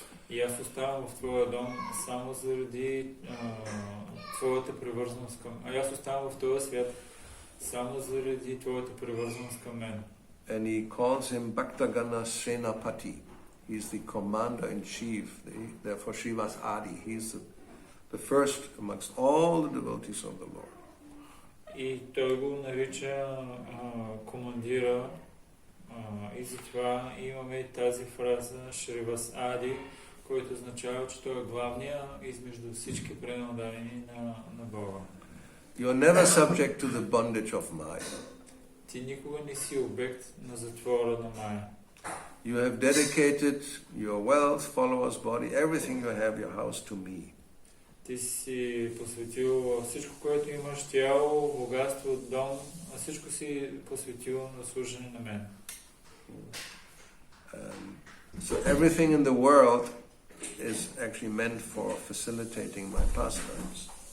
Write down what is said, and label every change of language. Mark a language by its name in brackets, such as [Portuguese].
[Bulgarian] И аз оставам в твоя дом само заради твоята привързаност към... аз оставам в този свят само заради твоята привързаност към мен. [English] And he calls him Bhaktagana Senapati. He's the commander-in-chief, therefore Srivas Adi. He's the first amongst all the devotees of the Lord. [Bulgarian] И той го нарича командира, и затова имаме тази фраза Шривас Ади, който означава, че той е главния измежду всички преданодайни на Бога. [English] You're never subject to the bondage of Maya. [Bulgarian] Ти никога не си обект на затвора на Майя. [English] You have dedicated your wealth, followers, body, everything you have, your house to me. [Bulgarian] Ти си посветил всичко, което имаш, тяло, богатство, дом, а всичко си посветил на служене на мен. [English] So everything in the world is actually meant for facilitating my pastimes.